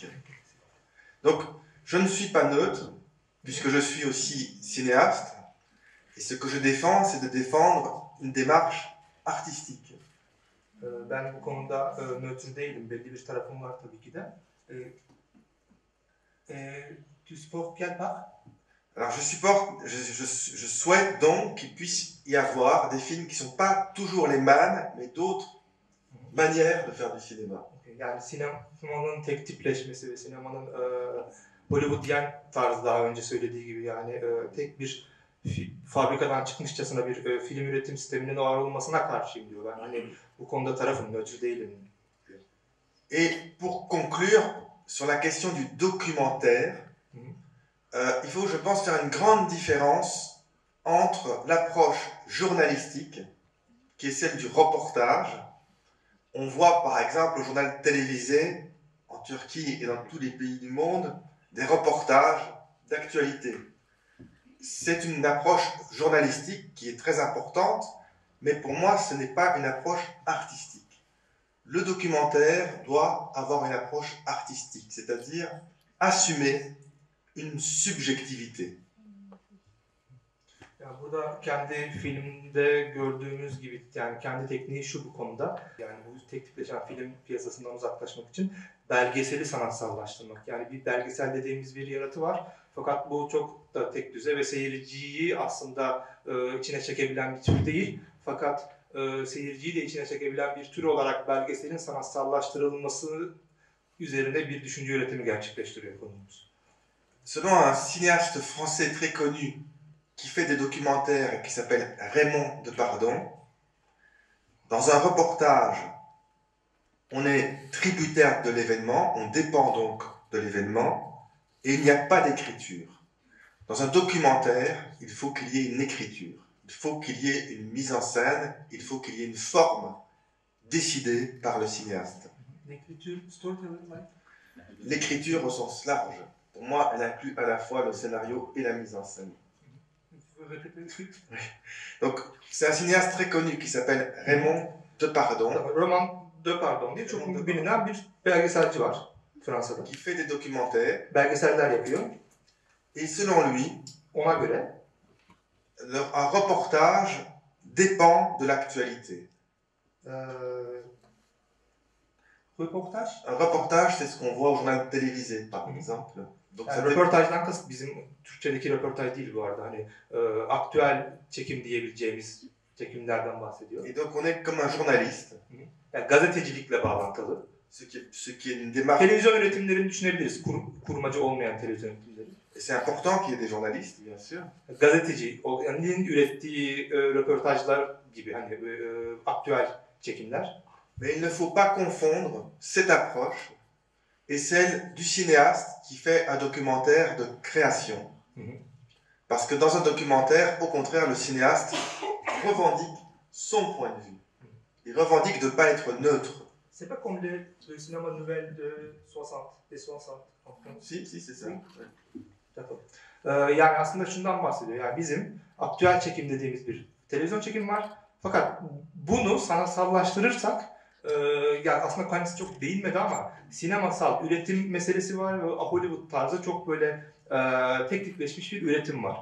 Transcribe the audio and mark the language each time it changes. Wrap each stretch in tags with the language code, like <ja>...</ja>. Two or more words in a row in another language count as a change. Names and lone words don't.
<fr>Donc, je ne suis pas neutre, puisque je suis aussi cinéaste, et ce que je défends, c'est de défendre une démarche artistique.</fr> <tr>Ben bu konuda nötr değilim, belli bir tarafım var tabii ki de.</tr> <fr>Tu supportes quelle part? Alors je souhaite donc qu'il puisse y avoir des films qui ne sont pas toujours les mêmes, mais d'autres manières de faire du cinéma.</fr> <tr>Yani sinemanın tek tipleşmesi ve sinemanın Hollywoodiyen tarzı daha önce söylediği gibi yani tek bir fabrikadan çıkmışçasına bir film üretim sisteminin var olmasına karşıyım diyor. Ben hani bu konuda tarafım, nötr değilim diyor.</tr> <fr>Et pour conclure sur la question du documentaire, il faut, je pense, faire une grande différence entre l'approche journalistique, qui est celle du reportage. On voit par exemple au journal télévisé, en Turquie et dans tous les pays du monde, des reportages d'actualité. C'est une approche journalistique qui est très importante, mais pour moi, ce n'est pas une approche artistique. Le documentaire doit avoir une approche artistique, c'est-à-dire assumer une subjectivité.</fr> <tr>Yani burada kendi filmde gördüğümüz gibi yani kendi tekniği şu bu konuda. Yani bu teknikleşen film piyasasından uzaklaşmak için belgeseli sanatsallaştırmak. Yani bir belgesel dediğimiz bir yaratı var. Fakat bu çok da tek düze ve seyirciyi aslında içine çekebilen bir tür değil. Fakat seyirciyi de içine çekebilen bir tür olarak belgeselin sanatsallaştırılması üzerine bir düşünce üretimi gerçekleştiriyor konumuz.</tr> <fr>Selon un cinéaste français très connu qui fait des documentaires et qui s'appelle Raymond Depardon, dans un reportage, on est tributaire de l'événement, on dépend donc de l'événement, et il n'y a pas d'écriture. Dans un documentaire, il faut qu'il y ait une écriture, il faut qu'il y ait une mise en scène, il faut qu'il y ait une forme décidée par le cinéaste. L'écriture, storytelling, L'écriture au sens large, pour moi, elle inclut à la fois le scénario et la mise en scène. Donc, c'est un cinéaste très connu qui s'appelle Raymond Depardon.</fr> <tr>Raymond Depardon diye çok bilinen bir belgeselci var Fransa'da.</tr> <fr>Qui fait des documentaires.</fr> <tr>Belgeseller yapıyor.</tr> <fr>Et selon lui,</fr> <tr>ona göre</tr> <fr>un reportage dépend de l'actualité.</fr> <tr>Reportaj?</tr> <fr>Un reportage, c'est ce qu'on voit au journal télévisé, par exemple. Donc,</fr> <tr>yani röportajdan kasıt bizim Türkçedeki röportaj değil bu arada. Hani aktüel çekim diyebileceğimiz çekimlerden bahsediyor.</tr> <fr>Et donc on est comme un journaliste.</fr> <tr>Yani gazetecilikle bağlantılı.</tr> <fr>Ce qui est une démarche.</fr> <tr>Televizyon üretimlerini düşünebiliriz. Kurmacı olmayan televizyon üretimleri.</tr> <fr>Et c'est important qu'il y ait des journalistes, bien sûr.</fr> <tr>Gazeteci, yani ürettiği röportajlar gibi hani aktüel çekimler.</tr> <fr>Mais il ne faut pas confondre cette approche et celle du cinéaste qui fait un documentaire de création. Parce que dans un documentaire, au contraire, le cinéaste revendique son point de vue. Il revendique de ne pas être neutre. C'est pas comme le cinéma nouvelle de 60, des 60 en France. Si, c'est ça. D'accord.</fr> <tr>Yani aslında şundan bahsediyor. Yani bizim aktüel çekim dediğimiz bir televizyon çekim var. Fakat bunu sanatsallaştırırsak yani aslında kendisi çok değinmedi ama sinemasal üretim meselesi var ve Hollywood tarzı çok böyle teknikleşmiş bir üretim var.</tr>